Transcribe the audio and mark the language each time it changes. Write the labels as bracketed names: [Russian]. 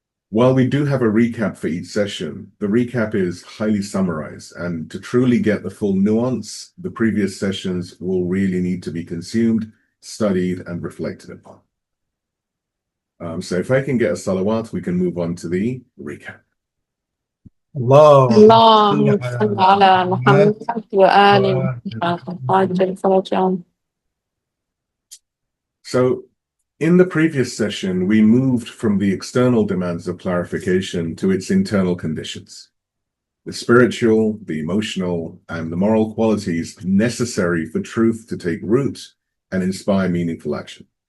[English] While we do have a recap for each session, the recap is highly summarized, and to truly get the full nuance, the previous sessions will really need to be consumed, studied, and reflected upon. So if I can get a salawat, we can move on to the recap. [Arabic] اللهم صل على محمد وآل محمد. [English] So, in the previous session, we moved from the external demands of clarification to its internal conditions, the spiritual, the emotional, and the moral qualities necessary for truth to take root and inspire meaningful action.